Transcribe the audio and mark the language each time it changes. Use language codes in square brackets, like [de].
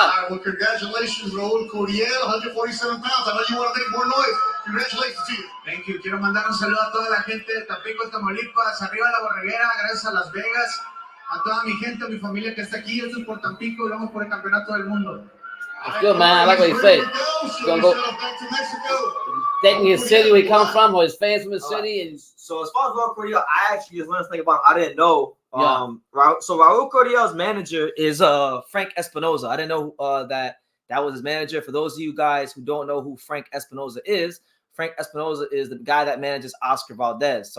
[en] Well, congratulations, Raul Curiel, 147 pounds. I know you want to make more noise. Congratulations to you. Thank you. [es] Quiero mandar un saludo a toda la gente de Tampico, Tamaulipas, arriba la Borreguera, gracias a Las Vegas, a toda mi gente, a mi familia que está aquí. Esto es por Tampico y vamos por el campeonato del mundo. [en] It's good, man. I like what he said. He's gonna go back to Mexico. Taking his city where he comes from, or his fans from his city. And so as far as Raul Curiel, I actually just learned something about him. I didn't know. So Raul Curiel's manager is Frank Espinoza. I didn't know that was his manager. For those of you guys who don't know who Frank Espinoza is, Frank Espinoza is the guy that manages Oscar Valdez.